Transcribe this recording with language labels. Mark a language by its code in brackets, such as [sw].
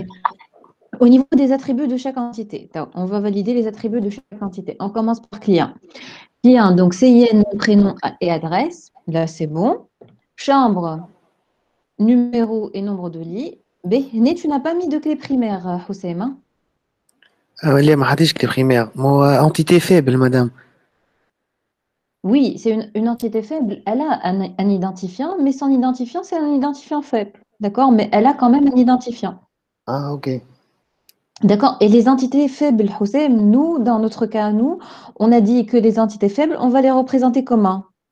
[fr] Ben, au niveau des attributs de chaque entité, donc, on va valider les attributs de chaque entité. On commence par client. Client, donc CIN, prénom et adresse. Là, c'est bon. Chambre, numéro et nombre de lits. B, tu n'as pas mis de clé primaire, Hossein, hein? [ar] اللي ما حطيتش كلي بريمير مو [fr] entité faible madame. Oui, c'est une entité faible. Elle a un identifiant, mais son identifiant, c'est un identifiant faible. D'accord? Mais elle a quand même un identifiant. Ah ok. D'accord? Et les entités faibles, Hossein, nous, dans notre cas, nous, on a dit que les entités faibles, on va les représenter comment?